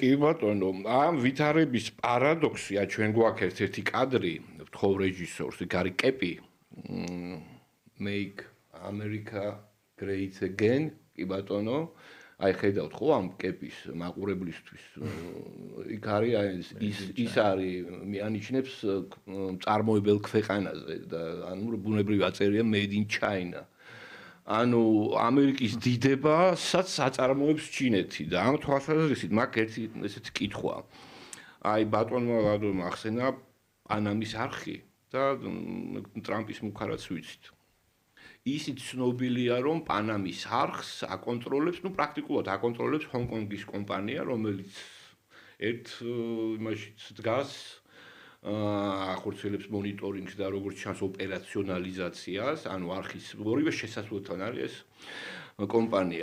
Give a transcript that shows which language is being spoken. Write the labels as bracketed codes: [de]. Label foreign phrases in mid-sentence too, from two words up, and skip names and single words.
[ka] კი ბატონო, ამ ვითარების პარადოქსია, ჩვენ გვაქვს ერთ-ერთი კადრი, ვთხოვ რეჟისორს, იქ არის კეპი, [en] Make America Great Again, [ka] კი ბატონო. აი ხედავთ ხო ამ კეპის მაყურებლისთვის იქ არის ის არის მიანიჩნებს წარმოებელ ქვეყანაზე და ანუ ბუნებრივი აწერია [en] made in China. [ka] ანუ ამერიკის დიდებასაც აწარმოებს ჩინეთი და ამ თვალსაზრისით მაქვს ერთი ესეთი კითხვა. აი ბატონმა ახსენა პანამის არხი და ტრამპის მუქარაც ვიცით. ისიც ცნობილია რომ პანამის არხს აკონტროლებს, პრაქტიკულად აკონტროლებს ჰონკონგის კომპანია, რომელიც ერთ იმაშიც დგას, ახორციელებს მონიტორინგს და როგორც ჩანს ოპერაციონალიზაციას, ანუ არხის ორივე შესასვლელთან არის ეს კომპანია.